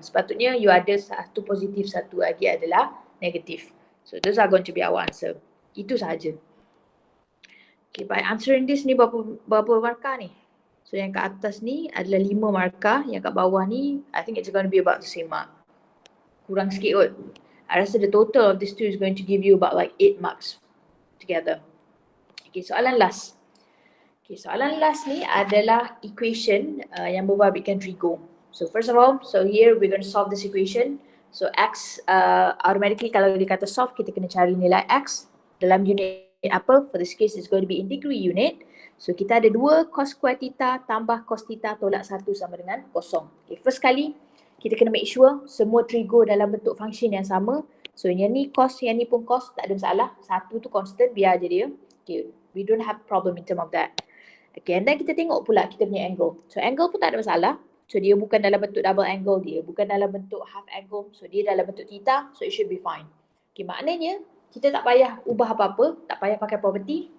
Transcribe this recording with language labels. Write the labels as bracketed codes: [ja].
[ms] Sepatutnya you ada satu positif, satu lagi adalah negatif. [en] So those are going to be our answer. [ms] Itu sahaja. Okay, by answering this ni berapa markah ni? So yang kat atas ni adalah 5 markah, [en] yang kat bawah ni I think it's going to be about the same mark. Kurang sikit kot. I rasa the total of these two is going to give you about like 8 marks together. [ms] Okay, soalan last. Okay, soalan last ni adalah equation yang berbabitkan trigo. [en] So first of all, so here we're going to solve this equation. So x automatically kalau dia kata solve, [ms] kita kena cari nilai x dalam unit apa? [en] For this case it's going to be in degree unit. [ms] So kita ada 2 cos square theta tambah cos theta tolak 1 sama dengan 0. Okay, first kali kita kena make sure semua trigo dalam bentuk function yang sama. So yang ni cos, yang ni pun cos, tak ada masalah. Satu tu constant, biar je dia. [en] Okay, we don't have problem in term of that. [ms] Okay, and then kita tengok pula kita punya angle. So angle pun tak ada masalah. So dia bukan dalam bentuk double angle, dia bukan dalam bentuk half angle. So dia dalam bentuk theta, [en] so it should be fine. [ms] Okay, maknanya kita tak payah ubah apa-apa, tak payah pakai property.